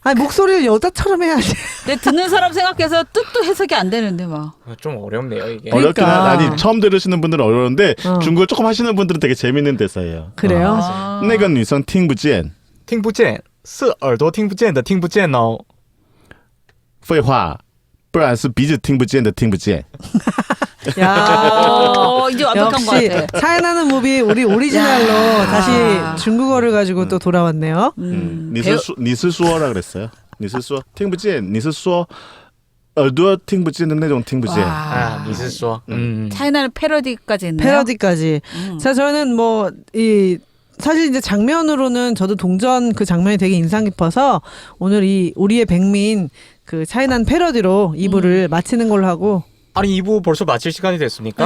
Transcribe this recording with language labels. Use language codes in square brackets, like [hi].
[ko] 아니, 목소리를 여자처럼 해야지. 내 듣는 사람 생각해서 뜻도 해석이 안 되는데 막. 좀 어렵네요 이게. 어렵긴 그러니까. 아니 처음 들으시는 분들은 어려운데 중국어 조금 하시는 분들은 되게 재밌는 대사예요. 그래요? [zh] 那个女生听不见听不见是耳朵听不见的听不见哦。废话不然是鼻子听不见的听不见 [ko] 야. 이제 완벽한 것 역시 같아. 차이나는 무비 우리 오리지널로 다시 중국어를 가지고 또 돌아왔네요. [zh] 你是说 [ko] 라 그랬어요. [zh] 你是说听不见你是说耳朵听不见的那种听不见 아, 你是说 [ko] 차이나는 패러디까지 했네요. 패러디까지. 자, 저는 사실 이제 장면으로는 저도 동전 그 장면이 되게 인상 깊어서 오늘 이 우리의 백민 그 차이난 패러디로 2부를 마치는 걸로 하고. 아니 2부 벌써 마칠 시간이 됐습니까?